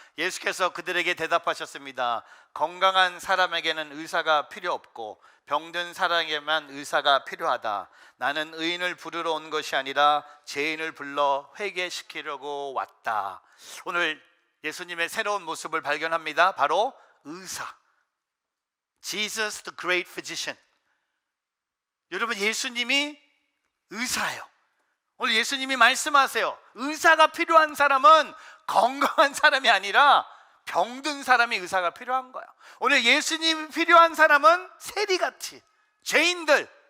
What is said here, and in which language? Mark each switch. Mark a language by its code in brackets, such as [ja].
[ko] 예수께서 그들에게 대답하셨습니다. 건강한 사람에게는 의사가 필요 없고 병든 사람에게만 의사가 필요하다. 나는 의인을 부르러 온 것이 아니라 죄인을 불러 회개시키려고 왔다. 오늘 예수님의 새로운 모습을 발견합니다. 바로 의사. [en] Jesus the great physician. [ko] 여러분 예수님이 의사예요. 오늘 예수님이 말씀하세요. 의사가 필요한 사람은 건강한 사람이 아니라 병든 사람이 의사가 필요한 거예요. 오늘 예수님이 필요한 사람은 세리같이 죄인들.